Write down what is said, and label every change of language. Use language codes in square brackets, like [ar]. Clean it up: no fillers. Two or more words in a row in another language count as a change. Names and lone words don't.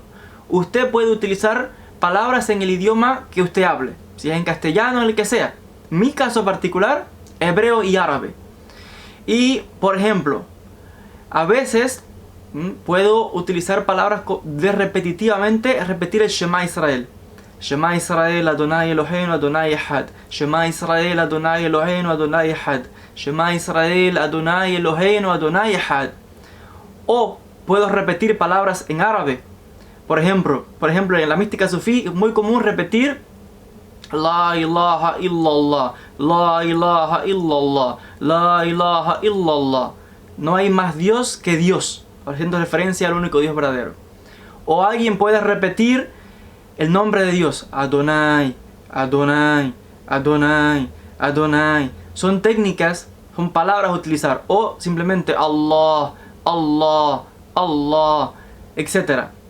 [es] Usted puede utilizar palabras en el idioma que usted hable, si es en castellano o en el que sea. Mi caso particular, hebreo y árabe. Y, por ejemplo, a veces puedo utilizar palabras de repetitivamente, repetir el [he] שמע ישראל. שמע ישראל אדוני אלוהינו אדוני אחד. שמע ישראל אדוני אלוהינו אדוני אחד שמע ישראל אדוני אלוהינו אדוני אחד. [es] O puedo repetir palabras en árabe. Por ejemplo, en la mística sufí es muy común repetir [ar] لا إله إلا الله لا إله إلا الله لا إله إلا الله. [es] No hay más Dios que Dios, haciendo referencia al único Dios verdadero. O alguien puede repetir el nombre de Dios, Adonai, Adonai, Adonai, Adonai. Son técnicas, son palabras a utilizar. O simplemente Allah, Allah, Allah, etc.